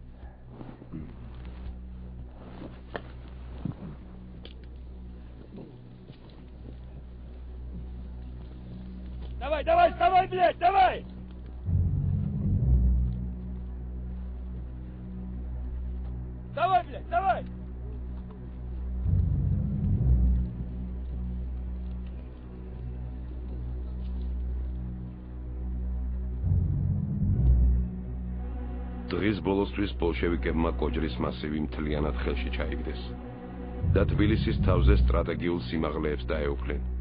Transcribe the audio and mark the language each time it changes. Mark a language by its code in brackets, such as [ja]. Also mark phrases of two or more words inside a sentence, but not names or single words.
[ru] Давай, давай, вставай, блядь, давай! Давай, блядь, давай! [ka] დღის ბოლოსთვის ბოლშევიკებმა კოჯრის მასივი მთლიანად ხელში ჩაიგდეს და თბილისის თავზე სტრატეგიულ სიმაღლეებს დაეუფლნენ.